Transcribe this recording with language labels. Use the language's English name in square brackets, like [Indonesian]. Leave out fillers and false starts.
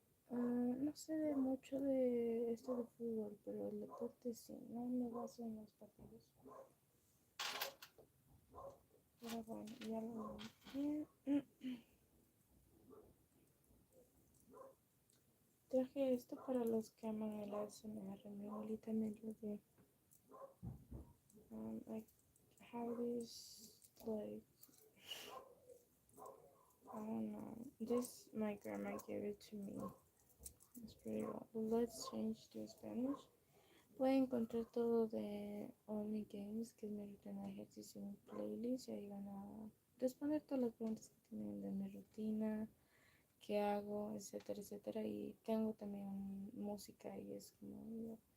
[Spanish] No sé mucho de esto de fútbol, pero el deporte sí, no me baso en los partidos. Pero bueno, ya lo dije. Traje esto para los que aman el ASMR. Mi abuelita me lo dio. [English] I have this, like, I don't know. This, my grandma gave it to me. It's pretty old. But let's change to Spanish. [Spanish] Pueden encontrar todo de Only Games, que es mi rutina de ejercicio, en mi playlist. Y ahí van a responder todas las preguntas que tienen de mi rutina, qué hago, etcétera, etcétera. Y tengo también música y es como yo.